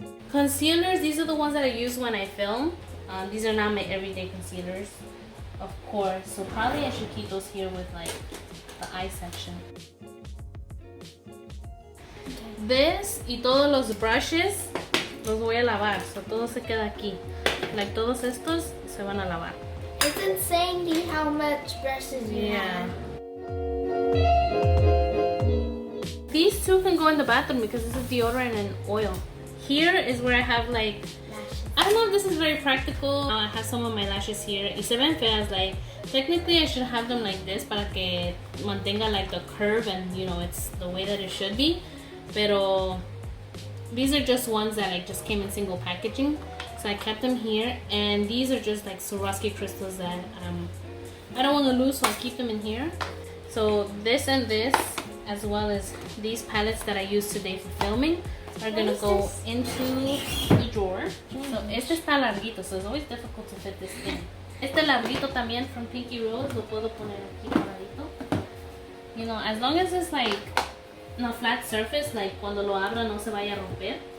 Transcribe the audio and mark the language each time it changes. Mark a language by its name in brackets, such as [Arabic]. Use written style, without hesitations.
[English] Concealers, these are the ones that I use when I film. These are not my everyday concealers, of course. So probably I should keep those here with like the eye section. [Spanish] This y todos los brushes los voy a lavar. So todo se queda aquí. Like todos estos se van a lavar. [English] It's insane how much brushes you have. These two can go in the bathroom because this is deodorant and oil. Here is where I have like, I don't know if this is very practical. I have some of my lashes here. Y se ven feas. Like, technically I should have them like this para que mantenga like the curve and, you know, it's the way that it should be. Pero these are just ones that like just came in single packaging. So I kept them here. And these are just like Swarovski crystals that I don't want to lose, so I keep them in here. So this and this, as well as these palettes that I used today for filming, are gonna go into the drawer. So este está larguito, so it's always difficult to fit this in. [Spanish] Este larguito también from Pinky Rose lo puedo poner aquí paradito. [English] You know, as long as it's like no flat surface, like cuando lo abra no se vaya a romper.